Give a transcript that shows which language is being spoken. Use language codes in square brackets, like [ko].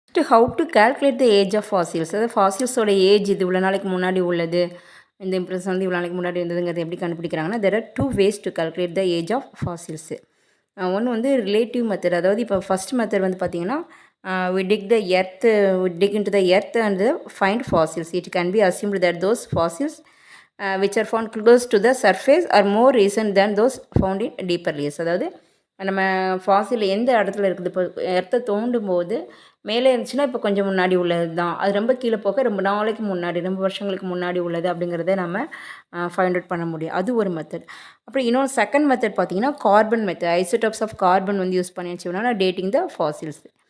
[en] how to calculate the age of fossils, [ta] அதாவது ஃபாசில்ஸோட age இது இவ்வளோ நாளைக்கு முன்னாடி உள்ளது, இந்த இம்ப்ரெஷன் வந்து இவ்வளோ நாளைக்கு முன்னாடி இருந்ததுங்கிறது எப்படி கண்டுபிடிக்கிறாங்கன்னா [en] There are 2 ways to calculate the age of fossils. [ta] ஒன்று வந்து ரிலேட்டிவ் மெத்தட், அதாவது இப்போ ஃபஸ்ட் மெத்தட் வந்து பார்த்திங்கன்னா [en] we dig into the earth and find fossils. It can be assumed that those fossils which are found close to the surface are more recent than those found in deeper layers. [ta] அதாவது நம்ம ஃபாசில் எந்த இடத்துல இருக்குது, இப்போ எர்த்தை தோண்டும் போது மேலே இருந்துச்சுன்னா இப்போ கொஞ்சம் முன்னாடி உள்ளது தான், அது ரொம்ப கீழே போக ரொம்ப நாளைக்கு முன்னாடி, ரொம்ப வருஷங்களுக்கு முன்னாடி உள்ளது அப்படிங்கிறத நம்ம ஃபைண்ட் அவுட் பண்ண முடியும். அது ஒரு மெத்தட். அப்புறம் இன்னொரு செகண்ட் மெத்தட் பார்த்திங்கன்னா carbon method, isotopes of carbon வந்து யூஸ் பண்ணி வச்சுக்கோன்னா டேட்டிங் த ஃபாசில்ஸ்.